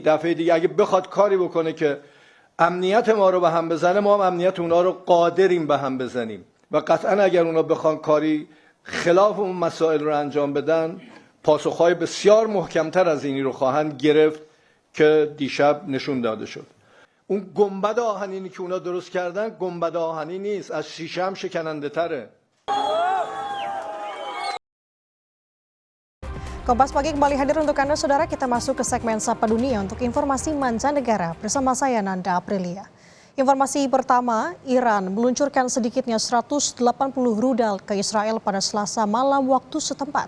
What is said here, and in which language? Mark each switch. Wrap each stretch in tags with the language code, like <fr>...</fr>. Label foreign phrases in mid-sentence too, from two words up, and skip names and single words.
<fa>دفعه دیگه اگه بخواد کاری بکنه که امنیت ما رو به هم بزنه، ما هم امنیت اونا رو قادریم به هم بزنیم و قطعا اگر اونا بخوان کاری خلاف اون مسائل رو انجام بدن، پاسخهای بسیار محکمتر از اینی رو خواهند گرفت که دیشب نشون داده شد. اون گنبد آهنینی که اونا درست کردن گنبد آهنی نیست، از شیشه هم شکننده تره.</fa> <id>Kompas Pagi kembali hadir untuk Anda, Saudara. Kita masuk ke segmen Sapa Dunia untuk informasi mancanegara bersama saya Nanda Aprilia. Informasi pertama, Iran meluncurkan sedikitnya 180 rudal ke Israel pada Selasa malam waktu setempat.</id>